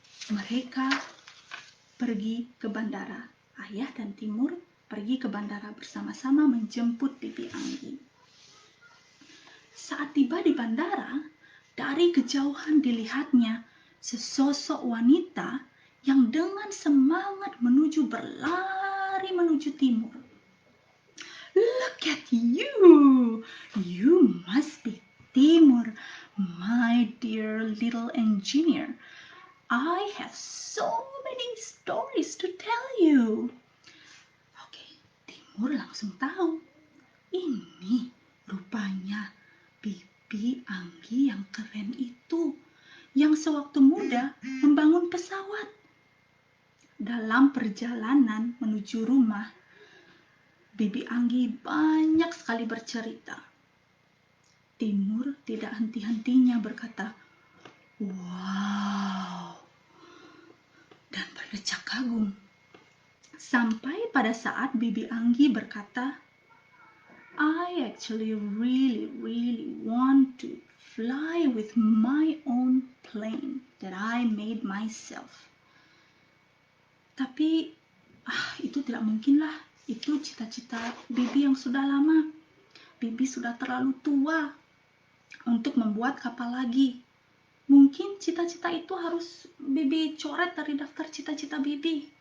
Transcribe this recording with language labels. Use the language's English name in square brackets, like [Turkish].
[Indonesian] Mereka pergi ke bandara. Ayah dan Timur pergi ke bandara bersama-sama menjemput Bibi Anggi. Saat tiba di bandara, dari kejauhan dilihatnya sesosok wanita yang dengan semangat berlari menuju timur. [English] Look at you! You must be Timur, my dear little engineer. I have so many stories to tell you. [Indonesian] Oke, Timur langsung tahu. Ini rupanya Bibi Anggi yang keren itu, yang sewaktu muda membangun pesawat. Dalam perjalanan menuju rumah, Bibi Anggi banyak sekali bercerita. Timur tidak henti-hentinya berkata, "Wow," dan berdecak kagum. Sampai pada saat Bibi Anggi berkata, [English] "I actually really want to fly with my own plane that I made myself." [Indonesian] Tapi itu tidak mungkin lah. Itu cita-cita Bibi yang sudah lama. Bibi sudah terlalu tua untuk membuat kapal lagi. Mungkin cita-cita itu harus Bibi coret dari daftar cita-cita Bibi.